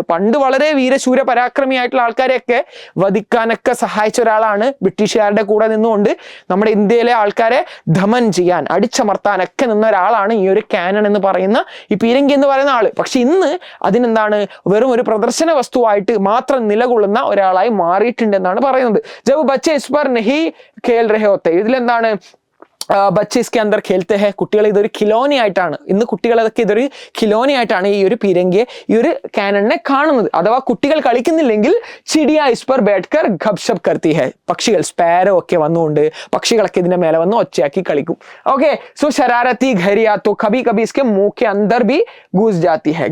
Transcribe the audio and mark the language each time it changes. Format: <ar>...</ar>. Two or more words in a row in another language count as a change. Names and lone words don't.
<ml>പണ്ട് വളരെ വീരശൂര പരാക്രമിയായിട്ടുള്ള ആൾക്കാരെയൊക്കെ വധിക്കാനൊക്കെ സഹായിച്ച ഒരാളാണ്, ബ്രിട്ടീഷുകാരുടെ കൂടെ നിന്നുകൊണ്ട് നമ്മുടെ ഇന്ത്യയിലെ ആൾക്കാരെ ദമൻ ചെയ്യാൻ, അടിച്ചമർത്താനൊക്കെ നിന്ന ഒരാളാണ് ഈ ഒരു കാനൺ എന്ന് പറയുന്ന ഈ പീരങ്കി എന്ന് പറയുന്ന ആള്. പക്ഷെ ഇന്ന് അതിനെന്താണ്? വെറും ഒരു പ്രദർശന വസ്തുവായിട്ട് മാത്രം നിലകൊള്ളുന്ന ഒരാളായി മാറിയിട്ടുണ്ട് എന്നാണ് പറയുന്നത്.</ml> <hi>जब बच्चे इस पर नहीं खेल रहे होते, ഇതിലെന്താണ്? ബच्चे इसके अंदर खेलते हैं,</hi> <ml>കുട്ടികൾ ഇതൊരു ഖിലോനയായിട്ടാണ്, ഇന്ന് കുട്ടികളൊക്കെ ഇതൊരു ഖിലോനയായിട്ടാണ് ഈ ഒരു പീരങ്കിയെ, ഈ ഒരു കാനണിനെ കാണുന്നത്. അഥവാ കുട്ടികൾ കളിക്കുന്നില്ലെങ്കിൽ</ml> <hi>चिड़िया इस पर बैठकर गपशप करती है,</hi> <ml>പക്ഷികൾ സ്പാരോ ഒക്കെ വന്നുകൊണ്ട് പക്ഷികളൊക്കെ ഇതിന്റെ മേലെ വന്ന് ഒച്ചയാക്കി കളിക്കും.</ml> <hi>ओके, सो शरारती घरिया तो कभी कभी इसके मुँह के अंदर भी घुस जाती है.</hi>